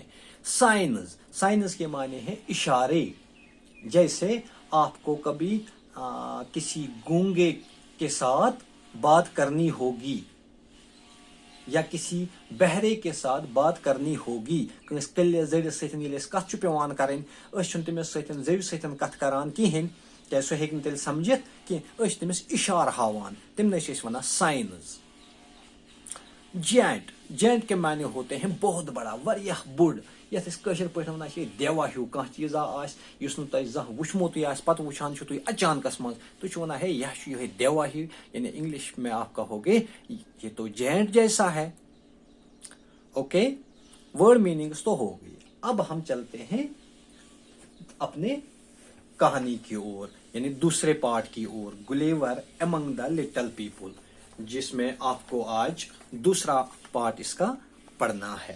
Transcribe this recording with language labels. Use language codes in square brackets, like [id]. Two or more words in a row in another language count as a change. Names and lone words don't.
[hi] साइनस, साइनस के माने हैं इशारे। जैसे आपको कभी किसी गूंगे के साथ बात करनी होगी, [ks] या किसी बहरे के साथ बात करनी होगी, कल्ले जड़िस सतन येले कथ छु पेवान करन, अस छु तमिस सतन जड़ि सतन कथ करान किहिन, क्या सो हेक न तेल समझित कि अस तमिस इशार हावान, तमने छ वनान साइनस। [hi] जैंट, जैंट के माने होते हैं बहुत बड़ा, [ks] वरियह बुड़, यथ कशर पे वन देवा हूँ कह चीज आस जह वुचमुत पत वुचान तुम अचानकस मज तुम वन है यह देवा ही, [hi] यानी इंग्लिश में आप कहोगे ये तो जैंट जैसा है। ओके, [en] word meanings [hi] तो हो गई। अब हम चलते हैं अपने कहानी की ओर, यानी दूसरे पार्ट की ओर, गुलेवर एमंग द लिटिल पीपल, जिसमें आपको आज दूसरा पार्ट इसका पढ़ना है।